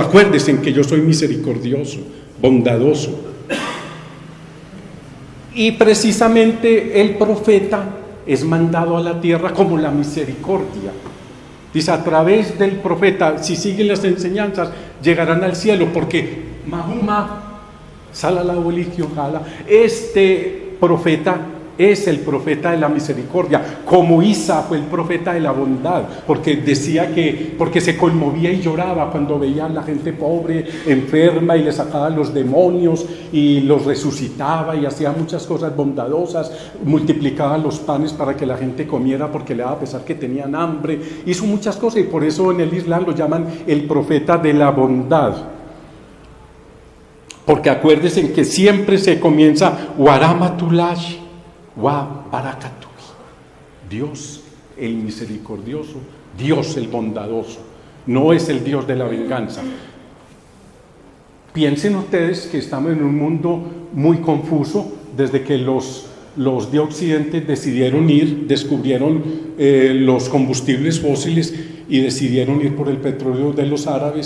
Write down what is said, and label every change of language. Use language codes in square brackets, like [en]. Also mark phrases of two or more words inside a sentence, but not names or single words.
[es] Acuérdense que yo soy misericordioso, bondadoso. Y precisamente el profeta es mandado a la tierra como la misericordia. Dice: a través del profeta, si siguen las enseñanzas, llegarán al cielo, porque Mahoma, [ar] صلى الله عليه وسلم, [es] este profeta es el profeta de la misericordia, como Isa fue el profeta de la bondad, porque decía porque se conmovía y lloraba cuando veía a la gente pobre, enferma, y le sacaba los demonios y los resucitaba y hacía muchas cosas bondadosas, multiplicaba los panes para que la gente comiera porque le daba pesar que tenían hambre, hizo muchas cosas, y por eso en el Islam lo llaman el profeta de la bondad. Porque acuérdense que siempre se comienza [ar] ورحمة الله وبركاته. [es] Dios el misericordioso, Dios el bondadoso, no es el Dios de la venganza. Piensen ustedes que estamos en un mundo muy confuso desde que los los de Occidente decidieron ir, descubrieron los combustibles fósiles y decidieron ir por el petróleo de los árabes.